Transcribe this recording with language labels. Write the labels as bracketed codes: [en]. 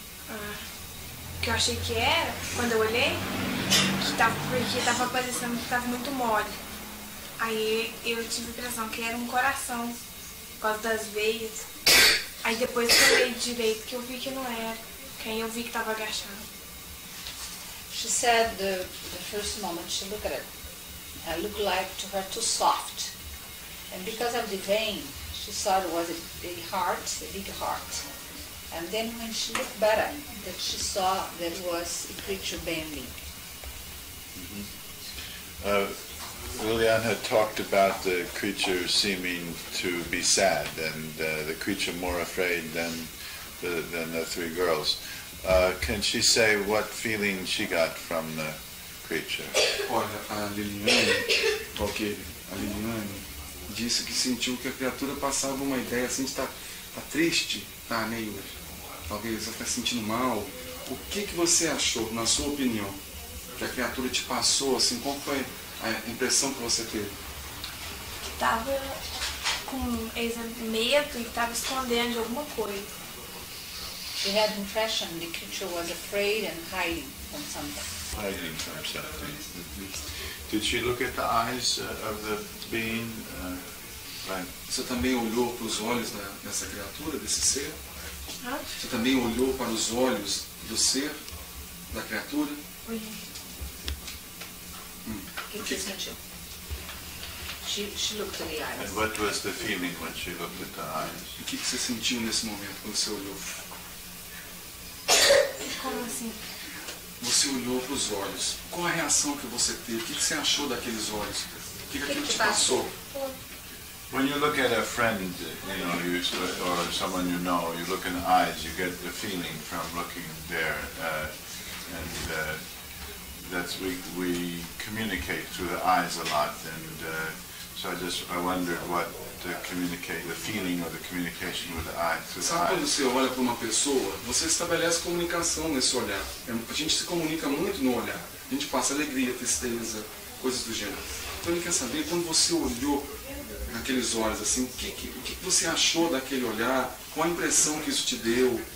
[pt] O que eu achei que era, quando eu olhei? porque tava parecendo que tava muito mole. Aí eu tive a impressão que era um coração, por causa das veias. Aí depois que eu olhei direito, que eu vi que não era. Que aí eu vi que tava agachado. [en] She said the first moment she looked at it, it looked like to her too soft. And because of the vein, she thought it was a heart, a big heart. And then when she looked better, that she saw that it was a creature bending. Liliane had talked about the creature seeming to be sad, and the creature more afraid than the three girls. Can she say what feeling she got from the creature? [pt] Olha, a Liliane, Valquiria, a Liliane disse que sentiu que a criatura passava uma ideia assim de estar triste, tá meio, talvez até sentindo mal. O que você achou, na sua opinião, que a criatura te passou, assim, qual foi a impressão que você teve? Que tava com medo e que tava escondendo de alguma coisa. [en] She had the impression the creature was afraid and hiding from something. Hiding from something. Did she look at the eyes of the being? Right. [pt] Você também olhou para os olhos dessa criatura, desse ser? Ah? Você também olhou para os olhos do ser, da criatura? Olhei. O que você sentiu? [en] She looked at the eyes. And what was the feeling when she looked at the eyes? [pt] O que você sentiu nesse momento quando você olhou? Como assim? Você olhou para os olhos. Qual a reação que você teve? O que você achou daqueles olhos? O que aquilo te passou? [en] When you look at a friend, or someone you know, you look in the eyes, you get the feeling from looking there, and that's we communicate through the eyes a lot, and so I wondered what the feeling or the communication with the eyes. [pt] Sabe quando você olha para uma pessoa, você estabelece comunicação nesse olhar. A gente se comunica muito no olhar. A gente passa alegria, tristeza, coisas do gênero. Então ele quer saber, quando você olhou naqueles olhos assim, o que você achou daquele olhar? Qual a impressão que isso te deu?